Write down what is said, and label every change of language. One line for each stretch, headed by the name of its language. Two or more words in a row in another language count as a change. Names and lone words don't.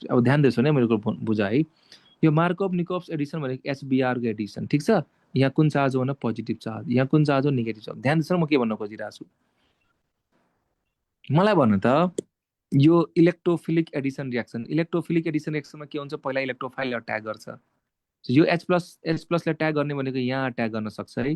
Nepali: अब ध्यान दिनु है, मेरो बुझा है। यो मार्कोभ निकोप्स एडिसन भनेको HBr को एडिसन, ठीक छ? यहाँ कुन चार्ज हो भने
English: positive charge,
Nepali: यहाँ कुन चार्ज हो?
English: negative charge.
Nepali: ध्यान दिनु, म के भन्न खोजिरहेको छु? मलाई भन्नु त, यो
English: electrophilic addition reaction
Nepali: के हुन्छ? पहिला इलेक्ट्रोफाइल अट्याक गर्छ। यो H+ ले अट्याक गर्ने भनेको यहाँ अट्याक गर्न सक्छ है।